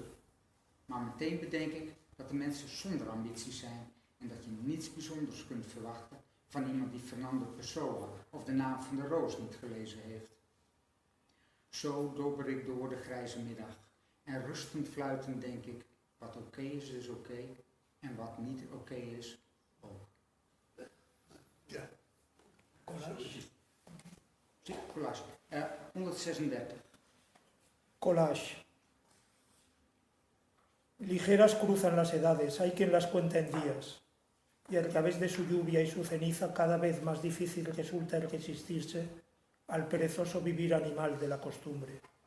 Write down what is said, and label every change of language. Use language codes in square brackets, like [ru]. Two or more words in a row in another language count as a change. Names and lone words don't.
[nl] Maar meteen bedenk ik dat de mensen zonder ambities zijn en dat je niets bijzonders kunt verwachten van iemand die Fernando Pessoa of de naam van de roos niet gelezen heeft. Zo dobber ik door de grijze middag. En rustend fluitend denk ik, wat oké is oké, en wat niet oké is, ook. Ja. Collage. [es] Sí, collage. 136. Collage. Ligeras cruzan las edades, hay quien las cuenta en días, y a través de su lluvia y su ceniza cada vez más difícil resulta el resistirse al perezoso vivir animal de la costumbre.